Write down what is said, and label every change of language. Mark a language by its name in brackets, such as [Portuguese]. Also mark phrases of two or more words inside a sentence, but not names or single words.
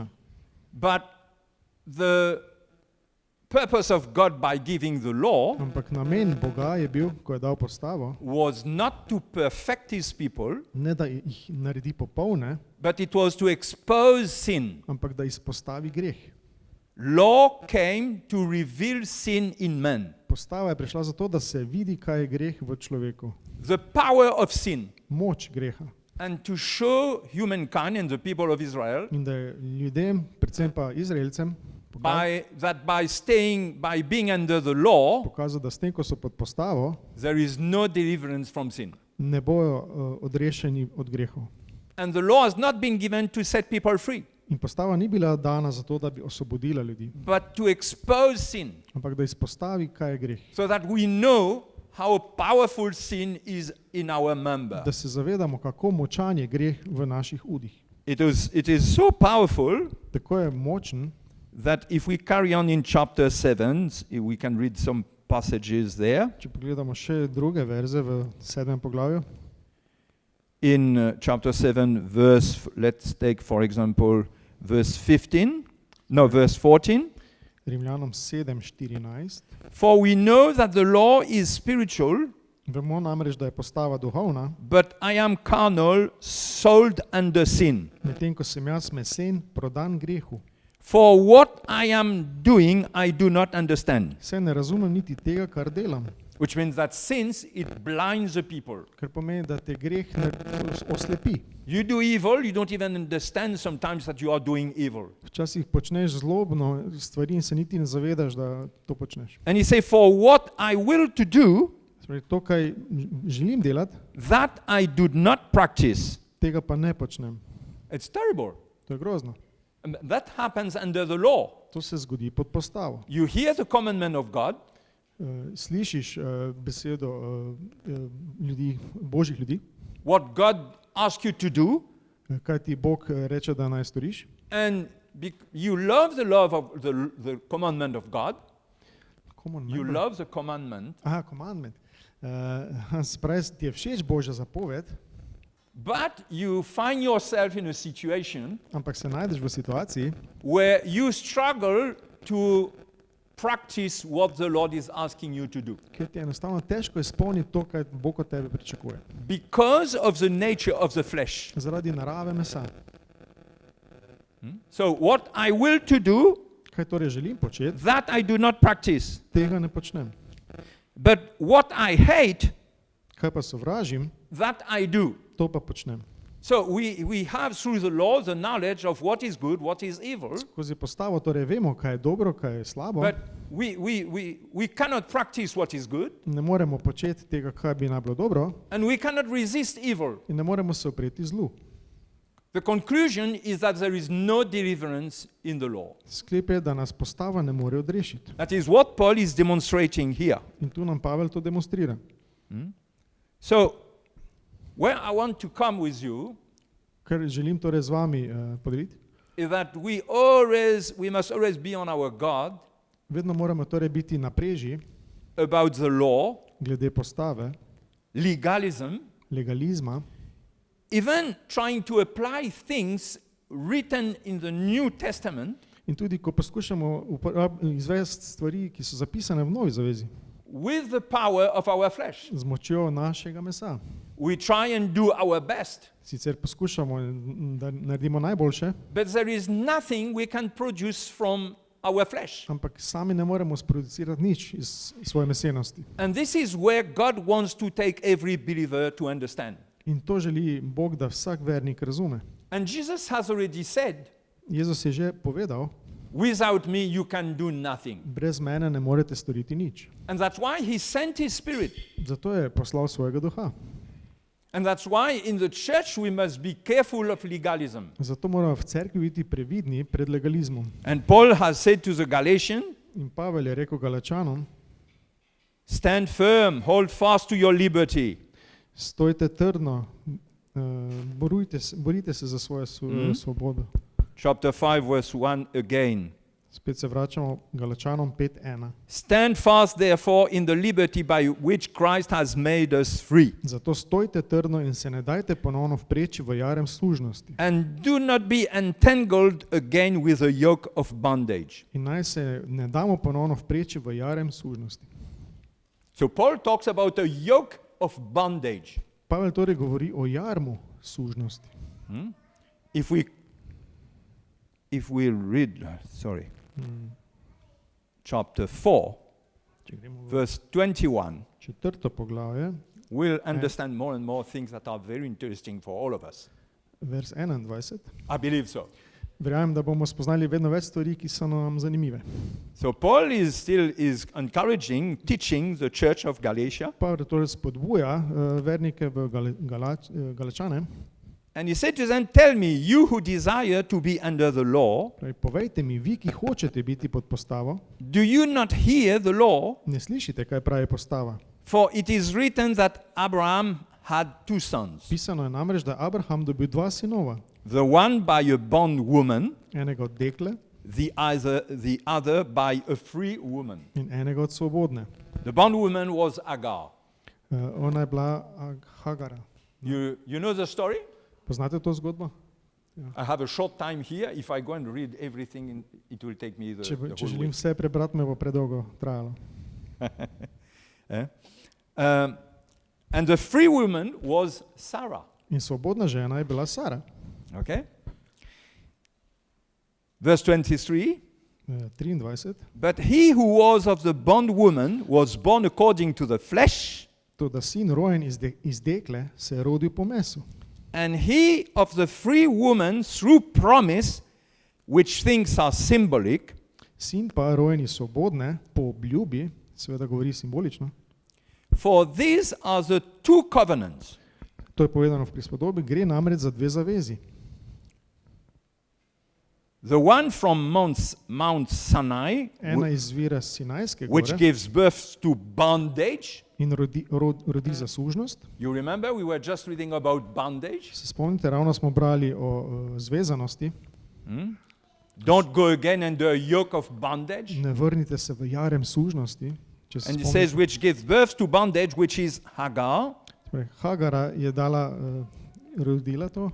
[English] but the purpose of God by giving the law [Slovenian] ampak namen Boga je bil, ko je dal postavo, [English] was not to perfect his people, [Slovenian] ne da jih naredi popolne, [English] but it was to expose sin. [Slovenian] ampak da izpostavi greh. [English] Law came to reveal sin in man, [Slovenian] Postava je prišla zato, da se vidi, kaj je greh v človeku. [English] the power of sin, [Slovenian] Moč greha. [English] and to show humankind and the people of Israel [Slovenian] In da je ljudem, predvsem pa Izraelcem, [English] by being under the law, [Slovenian] pokazal, da s tem, ko so pod postavo, [English] there is no deliverance from sin. [Slovenian] ne bojo odrešeni od grehov. [English] And the law has not been given to set people free, [Slovenian] In postava ni bila dana zato, da bi osvobodila ljudi, [English] but to expose sin, [Slovenian] ampak da izpostavi, kaj je greh. [English] so that we know how powerful sin is in our member. [Slovenian] Da se zavedamo, kako močan je greh v naših udih. [English] It is so powerful [Slovenian] Tako je močen, [English] that if we carry on in chapter 7, we can read some passages there. [Slovenian] če pogledamo še druge verze v 7. poglavju. [English] In chapter 7, let's take for example verse 14. [Slovenian] Rimljanom 7:14. [English] For we know that the law is spiritual, [Slovenian] Vemo namreč, da je postava duhovna, [English] but I am carnal, sold under sin. [Slovenian] medtem ko sem jaz mesen, prodan grehu. [English] For what I am doing, I do not understand. [Slovenian] Saj ne razumem niti tega, kar delam. [English] Which means that since it blinds the people. [Slovenian] Kar pomeni, da te greh ne oslepi. [English] You do evil, you don't even understand sometimes that you are doing evil. [Slovenian] Včasih počneš zlobno stvari in se niti ne zavedaš, da to počneš. [English] And he say, for what I will to do, [Slovenian] Torej, to, kaj želim delati, [English] that I do not practice. [Slovenian] tega pa ne počnem. [English] It's terrible. [Slovenian] To je grozno. [English] And that happens under the law. [Slovenian] To se zgodi pod postavo. [English] You hear the commandment of God, [Slovenian] Slišiš besedo ljudi, božjih ljudi, [English] what God asks you to do, [Slovenian] kaj ti Bog reče, da naj storiš, [English] and you love the love of the commandment of God. You love the commandment, Aha, commandment. [Slovenian] Spravi, ti je všeč Božja zapoved, [English] but you find yourself in a situation [Slovenian] ampak se najdeš v situaciji, [English] where you struggle to practice what the Lord is asking you to do. [Slovenian] kjer ti je enostavno težko izpolniti to, kar Bog od tebe pričakuje. [English] Because of the nature of the flesh. [Slovenian] Zaradi narave mesa. [English] So what I will to do, [Slovenian] Kaj torej želim početi, [English] that I do not practice. [Slovenian] tega ne počnem. [English] But what I hate, [Slovenian] Kaj pa sovražim, [English] that I do. [Slovenian] to pa počnem. [English] So we have through the law the knowledge of what is good, what is evil, [Slovenian] Skozi postavo torej vemo, kaj je dobro, kaj je slabo. [English] but we cannot practice what is good, [Slovenian] Ne moremo početi tega, kaj bi naj bilo dobro, [English] and we cannot resist evil. [Slovenian] in ne moremo se opreti zlu. [English] The conclusion is that there is no deliverance in the law. [Slovenian] Sklep je, da nas postava ne more odrešiti. [English] That is what Paul is demonstrating here. [Slovenian] In tu nam Pavel to demonstrira. [English] So, where I want to come with you [Slovenian] Kar želim torej z vami podeliti, [English] is that we must always be on our guard [Slovenian] vedno moramo torej biti na preži [English] about the law, [Slovenian] glede postave, [English] legalism, [Slovenian] legalizma, [English] even trying to apply things written in the New Testament [Slovenian] in tudi ko poskušamo izvesti stvari, ki so zapisane v Novi zavezi, [English] with the power of our flesh. [Slovenian] z močjo našega mesa. [English] We try and do our best, [Slovenian] Sicer poskušamo, da naredimo najboljše, [English] but there is nothing we can produce from our flesh. [Slovenian] ampak sami ne moremo sproducirati nič iz svoje mesenosti. [English] And this is where God wants to take every believer to understand. [Slovenian] In to želi Bog, da vsak vernik razume. [English] And Jesus has already said, [Slovenian] Jezus je že povedal, [English] without me you can do nothing. [Slovenian] brez mene ne morete storiti nič. [English] And that's why he sent his spirit. [Slovenian] Zato je poslal svojega duha. [English] And that's why in the church we must be careful of legalism. [Slovenian] Zato moramo v cerkvi biti previdni pred legalizmom. [English] And Paul has said to the Galatians, [Slovenian] In Pavel je rekel Galačanom, [English] stand firm, hold fast to your liberty. [Slovenian] stojte trdno, borite se za svojo svobodo. [English] Chapter 5 verse 1 again. [Slovenian] Spet se vračamo Galačanom 5:1. [English] Stand fast therefore in the liberty by which Christ has made us free. [Slovenian] Zato stojte trdno in se ne dajte ponovno vpreči v jarem služnosti. [English] And do not be entangled again with a yoke of bondage. [Slovenian] In naj se ne damo ponovno vpreči v jarem služnosti. [English] So Paul talks about a yoke of bondage. [Slovenian] Pavel torej govori o jarmu služnosti. [English] If we read, chapter 4, [Slovenian] Če gremo v [English] verse 21, [Slovenian] 4. poglavje, [English] we'll understand more and more things that are very interesting for all of us. [Slovenian] vers 21, [English] I believe so. [Slovenian] verjamem, da bomo spoznali vedno več stvari, ki so nam zanimive. [English] So Paul is encouraging, teaching the church of Galatia, [Slovenian] Pavel torej spodbuja vernike v Galačane, [English] and he said to them, tell me, you who desire to be under the law, [Slovenian] pravi, povejte mi, vi, ki hočete biti pod postavo, [English] do you not hear the law? [Slovenian] ne slišite, kaj pravi postava. [English] For it is written that Abraham had two sons, [Slovenian] Pisano je namreč, da Abraham dobil 2 sinova, [English] the one by a bondwoman, [Slovenian] enega od dekle [English] the other by a free woman. [Slovenian] in enega od svobodne. [English] The bondwoman was Agar. [Slovenian] Ona je bila Hagara. [English] You know the story? [Slovenian] Poznate to zgodbo? [English] I have a short time here. If I go and read everything, it will take me the [Slovenian] Če [English] whole [Slovenian] želim [English] week. [Slovenian] vse prebrati, me bo predolgo trajalo. [English] And the free woman was Sarah. [Slovenian] In svobodna žena je bila Sara. [English] Okay? Verse 23. 23. But he who was of the bondwoman was born according to the flesh, [Slovenian] To, da sin rojen iz dekle se je rodil po mesu. [English] and he of the free woman through promise, which things are symbolic. [Slovenian] Sin pa rojen iz svobodne po obljubi, seveda govori simbolično. [English] For these are the two covenants. [Slovenian] To je povedano v prispodobi, gre namreč za 2 zavezi. [English] The one from Mount Sinai, [Slovenian] Ena izvira s Sinajske [English] which [Slovenian] gore [English] gives birth to bondage. [Slovenian] in rodi za služnost. [English] You remember we were just reading about bondage. [Slovenian] Se spomnite, ravno smo brali o zvezanosti. [English] Don't go again under a yoke of bondage. [Slovenian] Ne vrnite se v jarem služnosti. Če se [English] And it says, [Slovenian] spomnite, [English] which gives birth to bondage, which is Hagar. [Slovenian] torej, Hagara je rodila to.